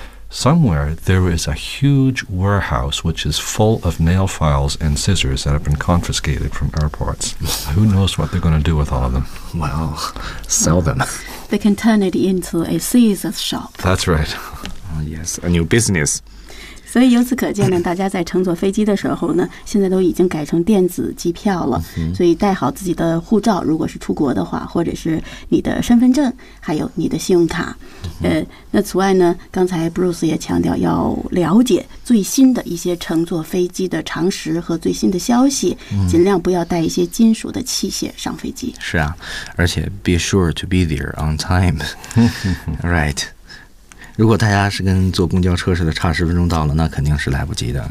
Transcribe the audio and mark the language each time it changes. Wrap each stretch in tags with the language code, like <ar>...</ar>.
<en>Somewhere there is a huge warehouse which is full of nail files and scissors that have been confiscated from airports. Who knows what they're going to do with all of them? Well, sell them. They can turn it into a scissors shop. That's right. Yes, a new business.</en> <zh>所以由此可见呢，大家在乘坐飞机的时候呢，现在都已经改成电子机票了。所以带好自己的护照，如果是出国的话，或者是你的身份证，还有你的信用卡。那此外呢，刚才 Bruce 也强调要了解最新的一些乘坐飞机的常识和最新的消息，尽量不要带一些金属的器械上飞机。是啊，而且</zh> <en>be sure to be there on time. Right.</en> <zh>如果大家是跟坐公交车似的差十分钟到了，那肯定是来不及的。</zh>